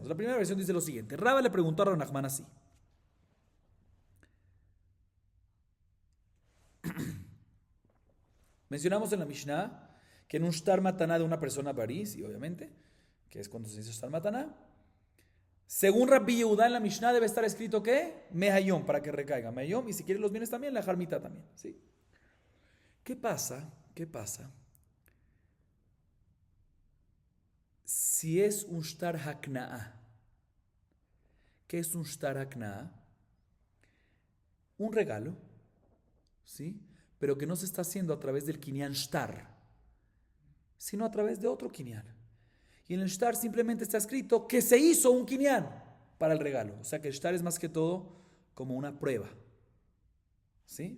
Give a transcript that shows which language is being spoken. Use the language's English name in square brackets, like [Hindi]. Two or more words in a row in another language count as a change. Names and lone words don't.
[Spanish] La primera versión dice lo siguiente: Rabba le preguntó a Rab Nachman así. Mencionamos en la Mishnah que en un [Hebrew] שטר מתנה [Spanish] de una persona barí, sí, obviamente, que es cuando se dice [Hebrew] שטר מתנה, [Spanish] según Rabbi Yehuda en la Mishnah debe estar escrito ¿qué? Mehayom, para que recaiga. Mehayom, y si quiere los bienes también, la jarmita también. ¿Sí? ¿Qué pasa? Si es un [Hebrew] שטר הקנאה. [Spanish] ¿Qué es un [Hebrew] שטר הקנאה? [Spanish] Un regalo, ¿sí? Pero que no se está haciendo a través del [Hebrew] קנין שטר, [Spanish] sino a través de otro Kinyan. Y en el Shtar simplemente está escrito que se hizo un Kinyan para el regalo. O sea que el Shtar es más que todo como una prueba. ¿Sí?